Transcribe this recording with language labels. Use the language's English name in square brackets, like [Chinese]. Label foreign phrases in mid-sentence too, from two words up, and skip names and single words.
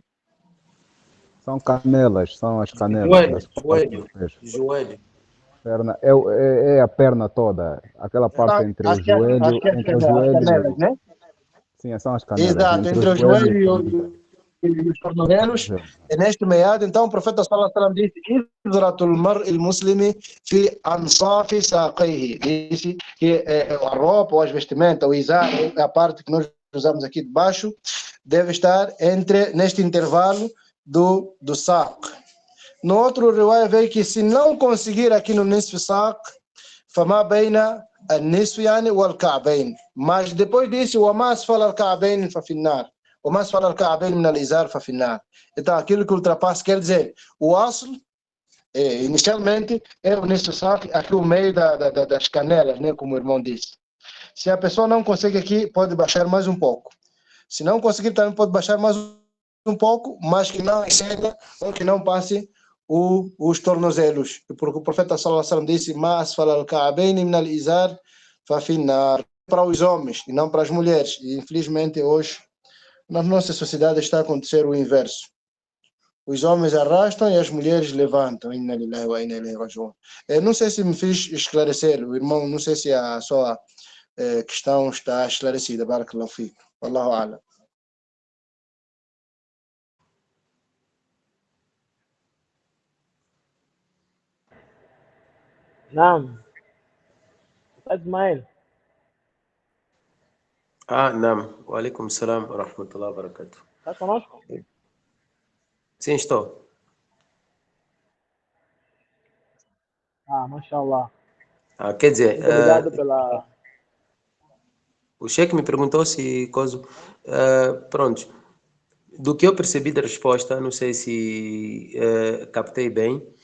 [Portuguese] São canelas, são as canelas. Joelho. Perna, é a perna toda, aquela parte entre o joelho, canelas, né? Sim, são as canelas. Exato, entre o joelho e os tornozelos. E neste meado, então, o profeta [Arabic] صلى الله عليه وسلم [Portuguese] disse: [Arabic] "إزرة المرء المسلم في أنصاف ساقيه", [Portuguese] disse que a roupa ou as vestimentas, o izar, a parte que nós usamos aqui de baixo, deve estar neste intervalo do saco. No outro riwaya veio que se não conseguir aqui no [Arabic] نصف ساق فما بين النصف يعني والكعبين. [Portuguese] Mas depois disso, o [Arabic] ما أسفل الكعبين ففي النار. O ما أسفل الكعبين من الإزار ففي النار. [Portuguese] Então aquilo que ultrapassa quer dizer, o asl inicialmente é o [Arabic] نصف ساق, [Portuguese] aqui o meio das canelas, né, como o irmão disse. Se a pessoa não consegue aqui, pode baixar mais um pouco. Se não conseguir, também pode baixar mais um pouco, mas que não exceda ou que não passe os tornozelos, porque o profeta [Arabic] صلى الله عليه وسلم [Portuguese] disse: [Arabic] "ما أسفل الكعبين من الإزار ففي النار", [Portuguese] para os homens e não para as mulheres. E infelizmente hoje na nossa sociedade está a acontecer o inverso. Os homens arrastam e as mulheres levantam. [Arabic] إنا لله وإنا إليه راجعون. [Portuguese] Não sei se me fiz esclarecer, o irmão, não sei se a sua questão está esclarecida. [Arabic] بارك الله فيك. والله أعلم. نعم أستاذ إسماعيل. نعم. وعليكم السلام ورحمة الله وبركاته. [Portuguese] Está conosco? Sim, estou. Mashallah. Quer dizer, Muito obrigado pela... o Sheikh me perguntou se coisa. Pronto. Do que eu percebi da resposta, não sei se captei bem.